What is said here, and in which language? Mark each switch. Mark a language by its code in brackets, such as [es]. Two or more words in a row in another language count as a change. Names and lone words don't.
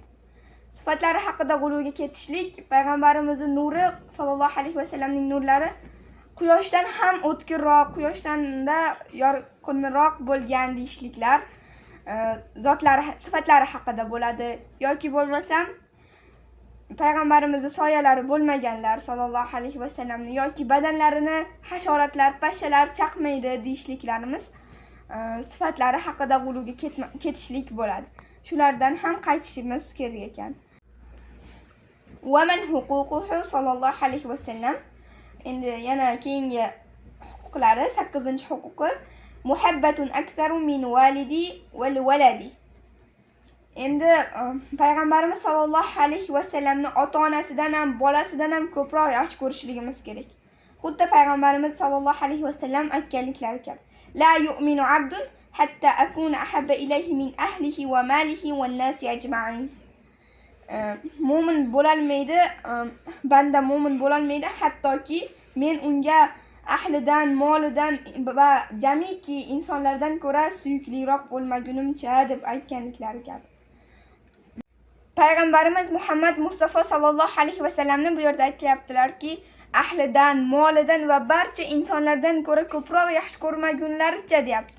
[uz] Sifatlari haqida g'uluga ketishlik payg'ambarimizning nuri [ar] صلى الله عليه وسلم [uz] nurlari quyoshdan ham o'tkirroq, quyoshdan yorqinroq bo'lgan deyishliklar zotlari sifatlari haqida bo'ladi yoki bo'lmasam payg'ambarimizning soyalari bo'lmaganlar [ar] صلى الله عليه وسلم [uz] yoki badanlarini hasharotlar, pashshalar chaqmaydi deyishliklarimiz sifatlari haqida g'uluga ketishlik bo'ladi. Shulardan ham qaytishimiz kerak ekan. [ar] ومن حقوقه صلى الله عليه وسلم. [uz] Endi yana keyingi huquqlari 8-huquqi [ar] محبة أكثر من الوالد والولد. [uz] Endi payg'ambarimiz [ar] صلى الله عليه وسلم [uz] ota-onasidan ham, bolasidan ham ko'proq yaxshi ko'rishligimiz kerak. Xuddi payg'ambarimiz [ar] صلى الله عليه وسلم [uz] aytganliklari kabi. [ar] لا يؤمن عبد حتى أكون أحب إليه من أهله وماله والناس أجمعين. [uz] Mo'min bo'lolmaydi, banda mo'min bo'lolmaydi hattoki men unga ahlidan, molidan va jamiki insonlardan ko'ra suyukliroq bo'lmagunimcha deb aytganliklari kabi. Payg'ambarimiz Muhammad Mustafa [ar] صلى الله عليه وسلم [uz] bu yerda aytayaptilarki, ahlidan, molidan va barcha insonlardan ko'ra ko'proq yaxshi ko'rmagunlaricha deyapti.